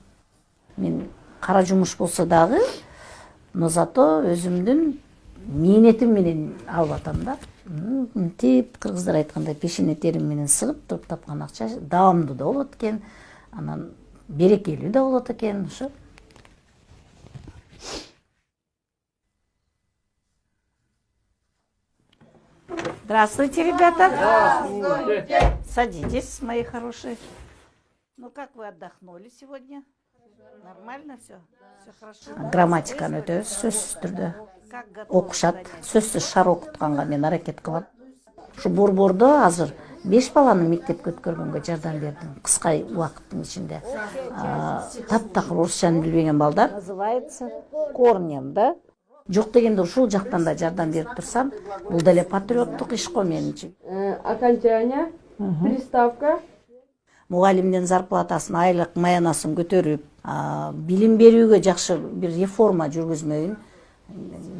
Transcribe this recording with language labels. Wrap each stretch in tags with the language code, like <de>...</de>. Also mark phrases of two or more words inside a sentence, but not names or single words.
<ky>Мен кара жумуш болсо дагы,</ky> <ru>но зато</ru> <ky>өзүмдүн мээнетим менен алып атам да. Мынтип кыргыздар айткандай пешене терим менен сыгып туруп тапкан акча даамдуу да болот экен, анан берекелүү да болот экен, ошо.</ky> <ru>Здравствуйте, ребята. Здравствуйте. Садитесь, мои хорошие. Ну как вы отдохнули сегодня? Нормально все? Все хорошо?</ru> <ky>Грамматиканы өтөбүз сөзсүз түрдө. Окушат, сөзсүз шар окутканга мен аракет кылам. Ушу борбордо азыр 5 баланы мектепке өткөргөнгө жардам бердим, кыска убакыттын ичинде. Таптакыр орусчаны билбеген балдар.</ky> <ru>Называется корнем, да?</ru> <ky>Жок дегенде ушул жактан да жардам берип турсам, бул деле патриоттук иш го менчи.</ky> <ru>Окончание, приставка.</ru> <ky>Мугалимдин зарплатасын, айлык маянасын көтөрүп, билим берүүгө жакшы бир реформа жүргүзмөйүн келген мугалимдердин.</ky>